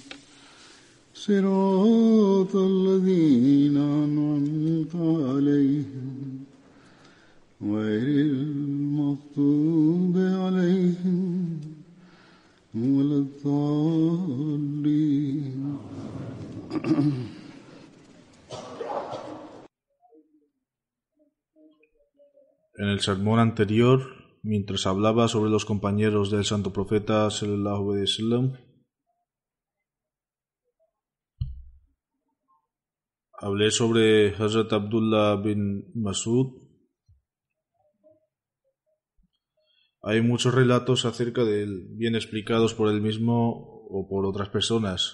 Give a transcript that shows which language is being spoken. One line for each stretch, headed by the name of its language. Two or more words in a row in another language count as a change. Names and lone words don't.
Arabic: صراط الذين أنعمت عليهم غير المغضوب عليهم ولا الضالين.
Spanish: En el sermón anterior, mientras hablaba sobre los compañeros del Santo Profeta
Arabic: صلى الله عليه وسلم,
Spanish: hablé sobre Hazrat Abdullah bin Mas'ud. Hay muchos relatos acerca de él, bien explicados por él mismo o por otras personas.